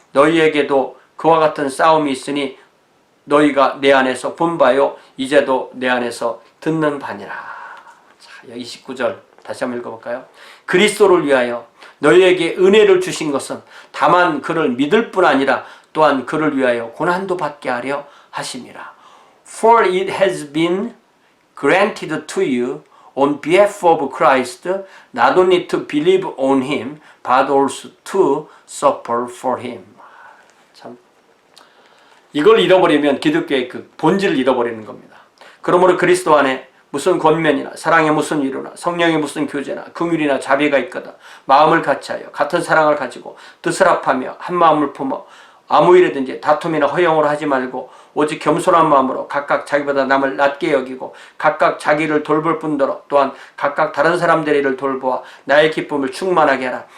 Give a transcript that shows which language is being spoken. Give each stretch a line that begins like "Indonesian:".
Korean: 너희에게도 그와 같은 싸움이 있으니 너희가 내 안에서 본 바요 이제도 내 안에서 듣는 바니라. 자, 29절 다시 한번 읽어볼까요? 그리스도를 위하여 너희에게 은혜를 주신 것은 다만 그를 믿을 뿐 아니라 또한 그를 위하여 고난도 받게 하려 하심이라.
English: For it has been granted to you on behalf of Christ not only to believe on him but also to suffer for him.
Korean: 참 이걸 잃어버리면 기독교의 그 본질을 잃어버리는 겁니다. 그러므로 그리스도 안에 무슨 권면이나 사랑의 무슨 위로나 성령의 무슨 교제나 긍휼이나 자비가 있거든 마음을 같이하여 같은 사랑을 가지고 뜻을 합하며 한 마음을 품어 아무 일이든지 다툼이나 허영으로 하지 말고 오직 겸손한 마음으로 각각 자기보다 남을 낮게 여기고 각각 자기를 돌볼 뿐더러 또한 각각 다른 사람들의 일을 돌보아 나의 기쁨을 충만하게 하라.